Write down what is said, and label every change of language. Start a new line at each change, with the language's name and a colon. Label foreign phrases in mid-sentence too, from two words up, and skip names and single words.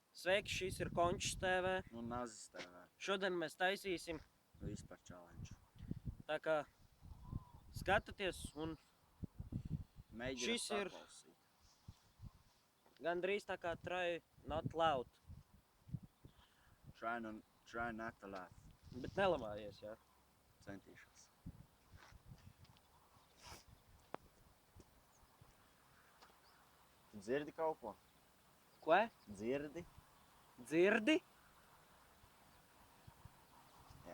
Latvian: Sveiki, šis ir Končs TV. Un Nazis TV. Šodien mēs taisīsim Vispār challenge. tā kā skatāties un Mēģiniet šis ir saklausīt. gandrīz tā kā
English: try not loud. Try not to laugh.
Latvian: Bet nelamājies, jā. Centīšos. Tu dzirdi kaut ko? Ko? Dzirdi? Dzirdi? Jā.